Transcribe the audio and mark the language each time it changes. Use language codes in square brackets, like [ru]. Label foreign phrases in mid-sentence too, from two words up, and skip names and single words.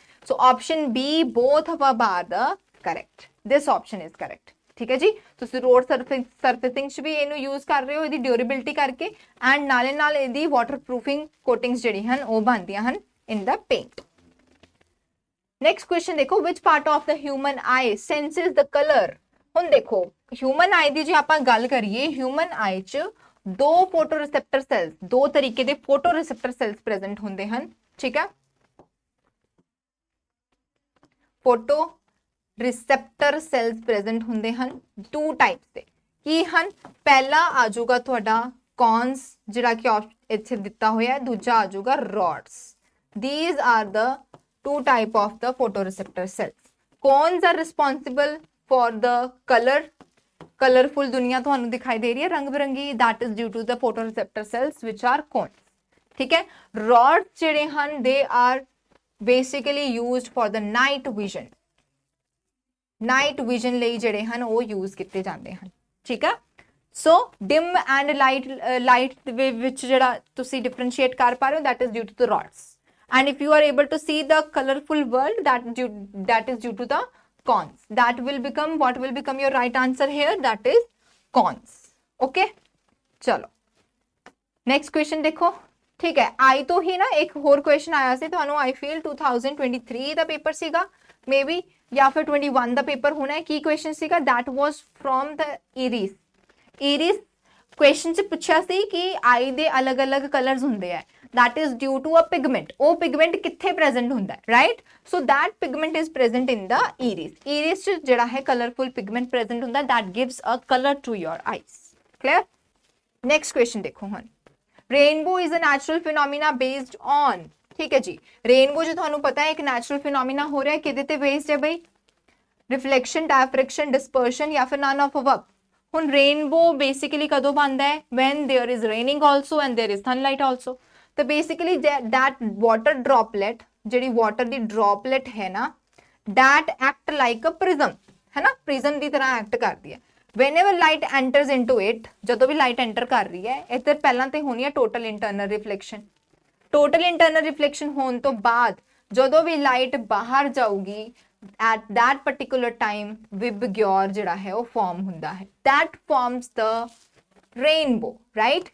[en] so option B both above are the correct, this option is correct. [pa] ਠੀਕ ਹੈ ਜੀ, ਤੁਸੀਂ [en] road surfacing [pa] 'ਚ ਵੀ ਇਹਨੂੰ ਯੂਜ਼ ਕਰ ਰਹੇ ਹੋ ਇਹਦੀ ਡਿਊਰੇਬਿਲਿਟੀ ਕਰਕੇ, ਐਂਡ ਨਾਲੇ ਨਾਲ ਇਹਦੀ [en] waterproofing coatings [pa] ਜਿਹੜੀ ਹਨ ਉਹ ਬਣਦੀਆਂ ਹਨ ਇਨ ਦਾ ਪੇਂਟ। [en] next question [pa] ਦੇਖੋ, [en] which part of the human eye senses the color। [pa] ਹੁਣ ਦੇਖੋ [en] human eye [pa] ਦੀ ਜੇ ਆਪਾਂ ਗੱਲ ਕਰੀਏ, [en] human eye [pa] 'ਚ ਦੋ [en] photo receptor cells, [pa] ਦੋ ਤਰੀਕੇ ਦੇ [en] photo receptor cells present [pa] ਹੁੰਦੇ ਹਨ। ਠੀਕ ਹੈ, [en] photo receptor cells present [pa] ਹੁੰਦੇ ਹਨ [en] two types ਦੇ। [pa] ਕੀ ਹਨ? ਪਹਿਲਾ ਆ ਜਾਊਗਾ ਤੁਹਾਡਾ ਕੌਨਸ ਜਿਹੜਾ ਕਿ ਇੱਥੇ ਦਿੱਤਾ ਹੋਇਆ ਹੈ, ਦੂਜਾ ਆ ਜਾਊਗਾ ਰੋਡਸ। [en] these are the two type of the photoreceptor cells। cones are responsible for the color, colorful [pa] दुनिया ਤੁਹਾਨੂੰ ਦਿਖਾਈ ਦੇ ਰਹੀ ਹੈ ਰੰਗ ਬਿਰੰਗੀ, [en] that is due to the photoreceptor cells which are cones। [pa] ਠੀਕ ਹੈ, rods ਜਿਹੜੇ ਹਨ [en] they are basically used for the night vision, night vision [pa] ਲਈ ਜਿਹੜੇ ਹਨ ਉਹ ਯੂਜ਼ ਕੀਤੇ ਜਾਂਦੇ ਹਨ। ਠੀਕ ਹੈ, ਸੋ [en] dim and light [pa] ਦੇ ਵਿੱਚ ਜਿਹੜਾ ਤੁਸੀਂ ਡਿਫਰੈਂਸ਼ੀਏਟ ਕਰ ਪਾ ਰਹੇ ਹੋ [en] that is due to the rods, and if you are able to see the colorful world that is due to the cones, that will become, what will become your right answer here, that is cones। okay, ਚਲੋ next question ਦੇਖੋ। [pa] ਠੀਕ ਹੈ, I ਤੋਂ ਹੀ ਨਾ ਇੱਕ ਹੋਰ question ਆਇਆ ਸੀ ਤੁਹਾਨੂੰ, [en] I feel [pa] 2023 ਦਾ ਪੇਪਰ ਸੀਗਾ [en] may be, [pa] ਜਾਂ ਫਿਰ 21 ਦਾ ਪੇਪਰ ਹੋਣਾ ਹੈ। ਕੀ question ਸੀਗਾ? [en] that was from the iris question [pa] 'ਚ ਪੁੱਛਿਆ ਸੀ ਕਿ ਆਈ ਦੇ ਅਲੱਗ-ਅਲੱਗ ਕਲਰਸ ਹੁੰਦੇ ਆ, [en] that is due to a pigment। [pa] ਉਹ pigment ਕਿੱਥੇ present ਹੁੰਦਾ ਹੈ, [en] right? so that pigment is present in the iris [pa] 'ਚ ਜਿਹੜਾ ਹੈ [en] colorful pigment present ਹੁੰਦਾ, that gives a color to your eyes। clear? next question [pa] ਦੇਖੋ ਹੁਣ, [en] rainbow is a natural phenomena based on। [pa] ਠੀਕ ਹੈ ਜੀ, ਰੇਨਬੋ ਜੋ ਤੁਹਾਨੂੰ ਪਤਾ ਹੈ ਇੱਕ [en] natural phenomena [pa] ਹੋ ਰਿਹਾ ਹੈ, ਕਿਹਦੇ ਤੇ ਬੇਸਡ ਹੈ ਬਈ? [en] reflection, diffraction, dispersion [pa] ਜਾਂ ਫਿਰ [en] none of above। [pa] ਹੁਣ [en] rainbow basically [pa] ਕਦੋਂ ਬਣਦਾ ਹੈ? [en] when there is raining also and there is sunlight also। ਤਾਂ ਬੇਸਿਕਲੀ that water droplet, [pa] ਜਿਹੜੀ ਵਾਟਰ ਦੀ ਡ੍ਰੌਪਲੇਟ ਹੈ ਨਾ, [en] that act like a prism, [pa] ਹੈ ਨਾ, ਪ੍ਰਿਜ਼ਮ ਦੀ ਤਰ੍ਹਾਂ ਐਕਟ ਕਰਦੀ ਹੈ। [en] whenever light enters into it, [pa] ਜਦੋਂ ਵੀ [en] light enter [pa] ਕਰ ਰਹੀ ਹੈ, ਇੱਧਰ ਪਹਿਲਾਂ ਤੇ ਹੋਣੀ ਹੈ [en] total internal reflection. total internal reflection [pa] ਹੋਣ ਤੋਂ ਬਾਅਦ ਜਦੋਂ ਵੀ ਲਾਈਟ ਬਾਹਰ ਜਾਊਗੀ, [en] at that particular time [pa] ਵਿਬਗਿਓਰ ਜਿਹੜਾ ਹੈ ਉਹ ਫਾਰਮ ਹੁੰਦਾ ਹੈ। [en] that forms the rainbow, right?